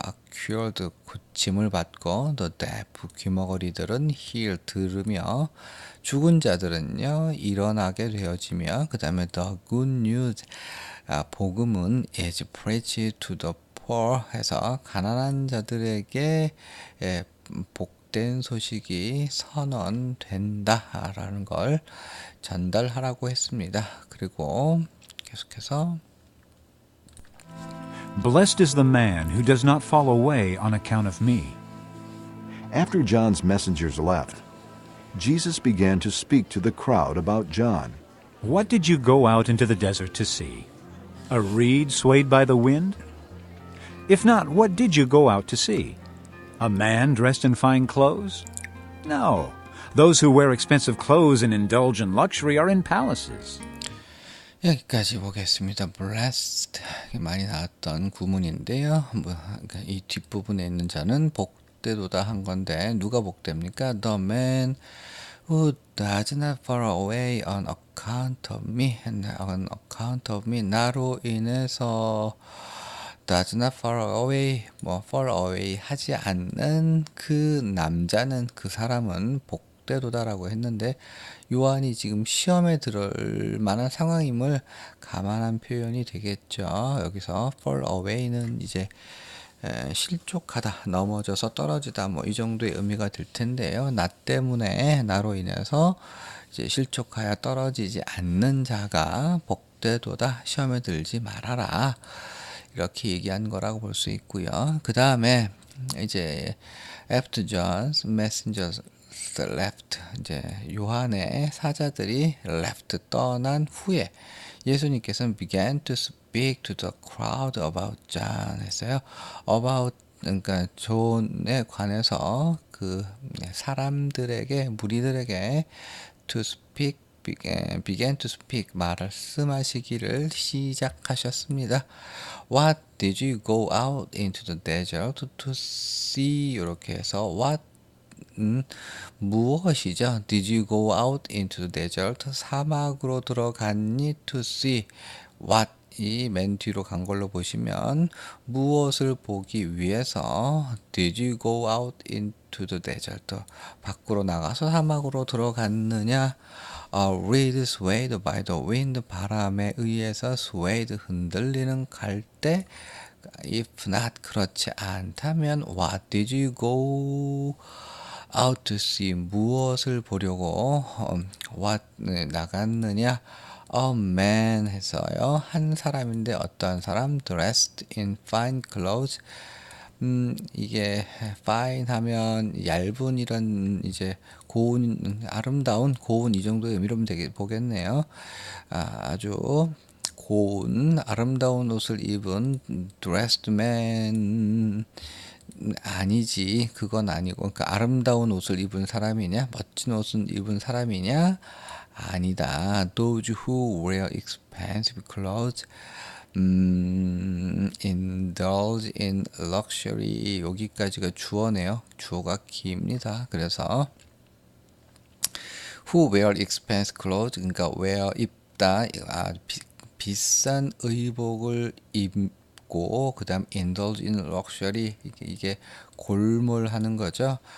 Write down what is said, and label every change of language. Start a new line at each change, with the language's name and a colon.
Korean: cured 고침을 받고 the deaf 귀머거리들은 heal 들으며 죽은 자들은요 일어나게 되어지며 그 다음에
English: the good news
Korean: 복음은
English: is preached to the poor
Korean: 해서 가난한 자들에게 복된 소식이 선언된다라는 걸 전달하라고 했습니다. 그리고 계속해서
English: Blessed is the man who does not fall away on account of me. After John's messengers left, Jesus began to speak to the crowd about John. What did you go out into the desert to see? A reed swayed by the wind? If not, what did you go out to see? A man dressed in fine clothes? No. Those who wear expensive clothes and indulge in luxury are in palaces.
Korean: 여기까지 보겠습니다. blessed 많이 나왔던 구문인데요. 그러니까 이 뒷부분에 있는 자는 복되도다 한 건데 누가 복됩니까?
English: The man who does not fall away on account of me. on account of me.
Korean: 나로 인해서
English: does not fall away,
Korean: fall away 하지 않는 그 남자는 그 사람은 복되도다라고 했는데 요한이 지금 시험에 들을 만한 상황임을 감안한 표현이 되겠죠. 여기서 fall away는 이제 실족하다, 넘어져서 떨어지다 이 정도의 의미가 될 텐데요. 나 때문에 나로 인해서 이제 실족하여 떨어지지 않는 자가 복되도다. 시험에 들지 말아라. 이렇게 얘기한 거라고 볼 수 있고요. 그 다음에 이제
English: after John's messengers left
Korean: 이제 요한의 사자들이 left 떠난 후에 예수님께서는
English: began to speak to the crowd about John
Korean: 했어요. about 그러니까 존에 관해서 그 사람들에게 무리들에게
English: to speak began to speak
Korean: 말씀하시기를 시작하셨습니다.
English: What did you go out into the desert to see?
Korean: 이렇게 해서 what 무엇이죠?
English: Did you go out into the desert?
Korean: 사막으로 들어갔니?
English: To see what
Korean: 이 맨 뒤로 간 걸로 보시면 무엇을 보기 위해서
English: Did you go out into the desert?
Korean: 밖으로 나가서 사막으로 들어갔느냐?
English: reed swayed by the wind
Korean: 바람에 의해서
English: swayed 흔들리는 갈대 if not
Korean: 그렇지 않다면
English: what did you go out to see
Korean: 무엇을 보려고
English: what
Korean: 나갔느냐
English: a man
Korean: 했어요. 한 사람인데 어떤 사람
English: dressed in fine clothes
Korean: 이게 fine 하면 얇은 이런 이제 고운 아름다운 고운 이 정도의 의미로 보겠네요. 아주 고운 아름다운 옷을 입은
English: dressed man
Korean: 아니지 그건 아니고 그러니까 아름다운 옷을 입은 사람이냐 멋진 옷을 입은 사람이냐 아니다.
English: Those who wear expensive clothes indulge in luxury
Korean: 여기까지가 주어네요. 주어가 깁니다. 그래서
English: who wear expensive clothes
Korean: 그러니까 wear 입다 비싼 의복을 입고 그 다음
English: indulge in luxury
Korean: 이게 골몰하는 거죠.